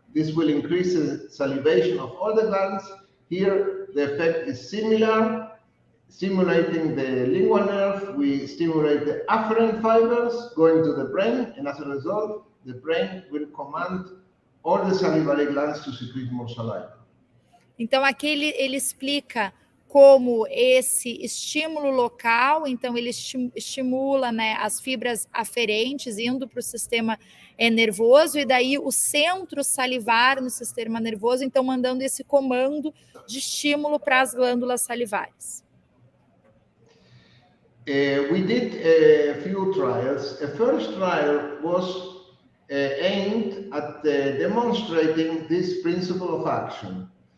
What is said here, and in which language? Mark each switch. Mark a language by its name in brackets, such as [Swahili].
[English] This will increase the salivation of all the glands. Here, the effect is similar. Stimulating the lingual nerve, we stimulate the afferent fibers going to the brain, and as a result, the brain will command all the salivary glands to secrete more saliva. [Portuguese] Então, aqui ele explica como esse estímulo local, então ele estimula, né, as fibras aferentes indo para o sistema nervoso, e daí o centro salivar no sistema nervoso, então mandando esse comando de estímulo para as glândulas salivares. [English] We did a few trials. A first trial was aimed at demonstrating this principle of action.